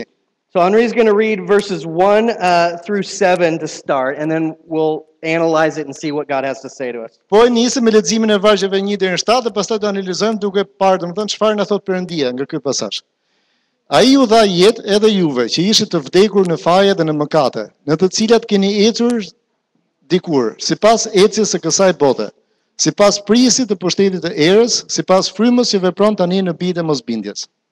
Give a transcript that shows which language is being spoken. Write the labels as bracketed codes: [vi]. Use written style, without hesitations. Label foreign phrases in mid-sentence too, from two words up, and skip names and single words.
[en] So Henri's going to read verses 1 through 7 to start, and then we'll analyze it and see what God has to say to us. [sq] Po e nisim me leximin e vargjeve 1 deri në 7 dhe pastaj do analizojmë duke parë domethënë çfarë na thot Perëndia nga ky pasazh. Ai ju dha jetë edhe juve që ishit të vdekur në faje dhe në mëkate, në të cilat keni ecur dikur, sipas ecjes së kësaj bote, sipas prisit të pushtetit të erës, sipas frymës që vepron tani në bijtë e mosbindjes.